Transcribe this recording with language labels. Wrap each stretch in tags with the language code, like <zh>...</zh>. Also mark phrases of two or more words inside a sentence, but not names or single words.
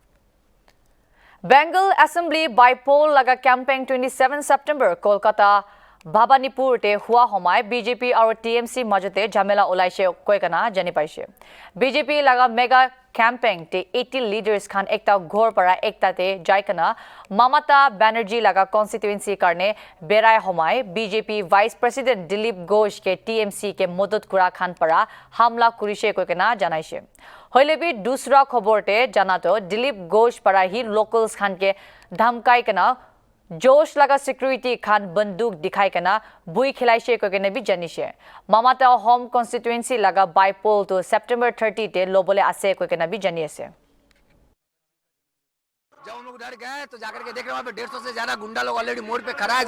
<nag>Bengal Assembly</nag> <en>by poll</en> <nag>laga campaign 27 September Kolkata Bhabanipurte hua homai BJP aru TMC majate jhamela ulaise koikana jani paise. BJP laga</nag> <en>mega campaign</en> <nag>te 80 leaders khan ekta ghor para ekta te jaikana Mamata Banerjee laga constituency karne berai homai BJP</nag> <en>Vice President</en> <nag>Dilip Ghosh ke TMC ke modot kura khan para hamla kurise koikana janaise. Hoilebi dusra khoborte janato Dilip Ghosh para hi locals khan ke dhamkai kana Ghosh laga security khan banduk dikhai kana bhoi khilaise koikena bhi janise Mamata</nag> <en>home constituency</en> <nag>laga bypoll to September 30 te loboley ase koikena bhi janise</nag> <hi>जब हम लोग डर गए तो जाकर के देख रहे वहाँ पे 150 से ज्यादा गुंडा लोग ऑलरेडी मोड़ पे खड़ा है।</hi>